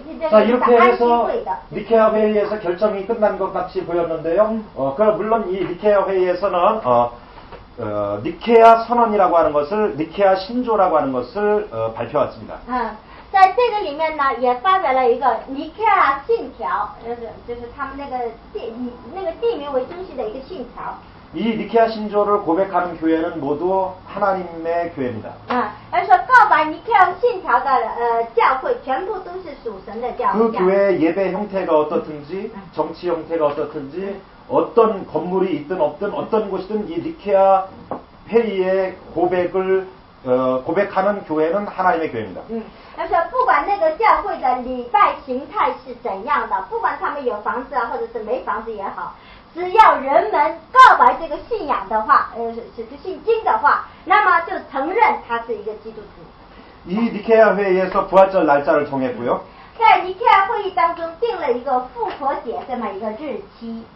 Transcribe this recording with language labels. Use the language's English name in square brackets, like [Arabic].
[Korean] 자, 이렇게 해서 니케아 회의에서 결정이 끝난 것 같이 보였는데요. 물론 이 니케아 회의에서는 니케아 선언이라고 하는 것을 니케아 신조라고 하는 것을 발표했습니다. [Chinese] 在这个里面呢，也发表了一个尼克亚信条，就是他们那个地名为中心的一个信条。 [Korean] 이 니케아 신조를 고백하는 교회는 모두 하나님의 교회입니다. [Chinese] 而说告白尼克亚信条的教会全部都是属神的教会。 [Korean] 그 교회의 예배 형태가 어떻든지 정치 형태가 어떻든지 어떤 건물이 있든 없든 어떤 곳이든 이 니케아 회의의 고백하는 교회는 하나님의 교회입니다. [Chinese] 而说不管那个教会的礼拜形态是怎样的，不管他们有房子或者是没房子也好。只要人们告白这个信仰的话，是信经的话，那么就承认他是一个基督徒。 [Korean] 이 니케아 회의에서 부활절 날짜를 정했고요. [Chinese] 在尼克亚会议当中定了一个复活节这么一个日期。